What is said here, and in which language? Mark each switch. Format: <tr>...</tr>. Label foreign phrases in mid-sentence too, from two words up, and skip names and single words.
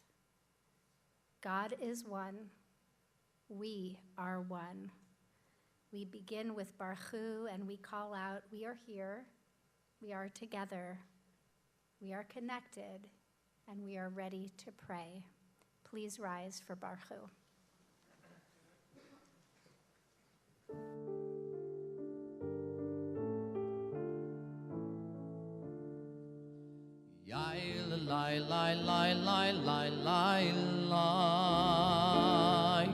<en>God is one. We are one. We begin with Baruch Hu and we call out, we are here, we are together, we are connected, and we are ready to pray. Please rise for Baruch Hu. Lie, lie, lie, lie, lie, lie, lie.</en>